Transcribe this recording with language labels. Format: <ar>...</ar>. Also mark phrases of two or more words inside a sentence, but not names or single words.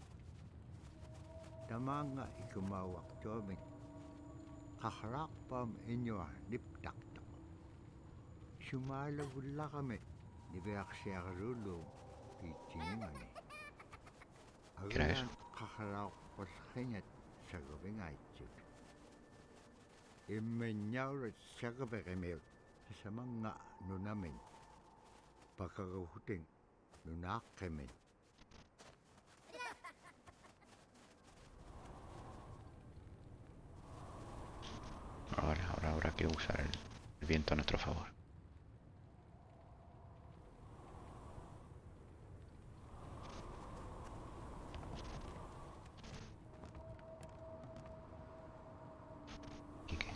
<ik>tamaanga ikumauaqtuamik qaqraaqpam iñua niptaqtoq sumaalagullaqami niveaqsiarulu kiitsiningani agulan qaqraaqpallqiñat saguvingaitsut immiñaurat sagaveqimiut samanga nunamin pakaguhutin nunaaqimin.</ik> <es>Ahora habrá que usar el viento a nuestro favor. ¿Y qué?</es>